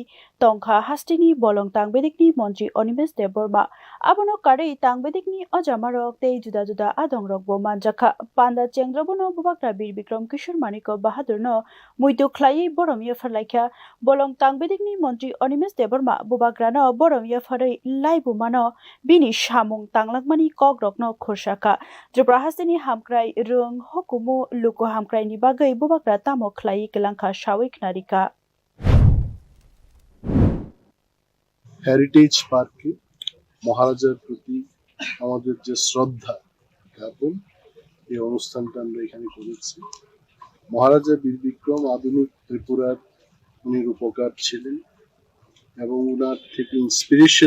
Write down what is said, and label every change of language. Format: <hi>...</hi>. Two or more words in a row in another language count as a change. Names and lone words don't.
<trp>Tongkha Hasteni Bolong Tang Bedekni Monji Onimes Deborba Abono Kare Tang Bedekni Ojamarok Te Juda Juda Adong Rok Bo Manjaka Panda Chengrobono Bubakra Bir Bikram Kishore Maniko Bahadur no Muidu Klai Borom Yafarlaika Bolong Tang Bedekni Monji Onimes Deborma Bubakra no Borom Yafarai Lai Bumano Bini Shamung Tanglakmani Kogrok no Khoshaka Tripura Hasteni Hamkrai Rung Hokumu Luko Hamkrai ni Bagai Bubakra Tamo Klai Kelanka Shawik Narika</trp> <bn>হেরিটেজ পার্কে মহারাজার প্রতি আমাদের যে শ্রদ্ধা জ্ঞাপন এই অনুষ্ঠানটা আমরা এখানে করেছি। মহারাজা বীর বিক্রম আধুনিক ত্রিপুরার উনি রূপকার ছিলেন এবং উনার থেকে ইন্সপিরেশন</bn>